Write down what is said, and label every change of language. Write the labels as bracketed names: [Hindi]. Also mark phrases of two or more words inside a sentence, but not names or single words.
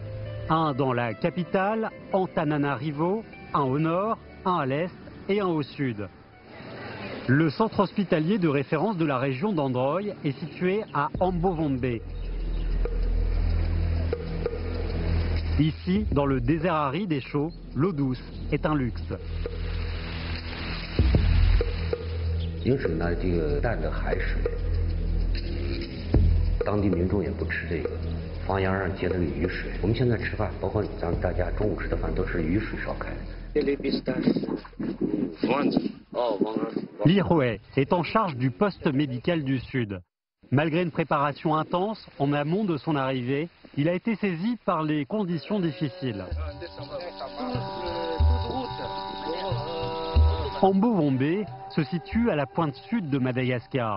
[French] Un dans la capitale, Antananarivo, un au nord, un à l'est et un au sud. Le centre hospitalier de référence de la région d'Androy est situé à Ambovombe. Ici, dans le désert aride et chaud, l'eau douce est un luxe. [Chinese] 因为什么呢？这个淡的海水， 当地民众也不吃这个，房檐上结的雨水。我们现在吃饭，包括咱们大家中午吃的饭都是雨水烧开的。 [French] Li Hui est en charge du poste médical du Sud. Malgré une préparation intense en amont de son arrivée, il a été saisi par les conditions difficiles. Ambo-Wombe se situe à la pointe sud de Madagascar.